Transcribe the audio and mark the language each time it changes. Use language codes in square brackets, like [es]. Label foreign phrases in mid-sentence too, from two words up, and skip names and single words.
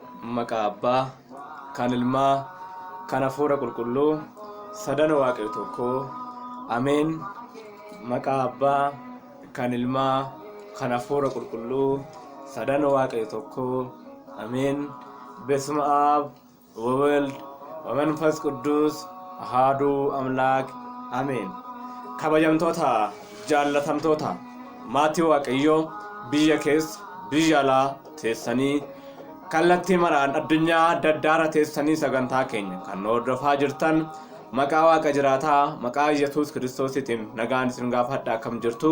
[om] maqaa Abbaa, kan Ilmaa, kan Hafuura Qulqulluu, sadan Waaqayyo tokko. Ameen. Maqaa Abbaa, kan Ilmaa, kan Hafuura Qulqulluu, sadan Waaqayyo tokko. Ameen. [gez] በስመ አብ ወወልድ ወመንፈስ ቅዱስ አሐዱ አምላክ አሜን። [om] kabajamtoota jaallatamtoota maatii waaqayyoo biyya keessa biyya alaa teessanii kallattii maraan addunyaa adda addaarra teessanii sagantaa keenya kan hordofaa jirtan maqaa waaqa jiraataa maqaa Yesuus Kiristoositiin nagaan isin gaafadha akkam jirtu.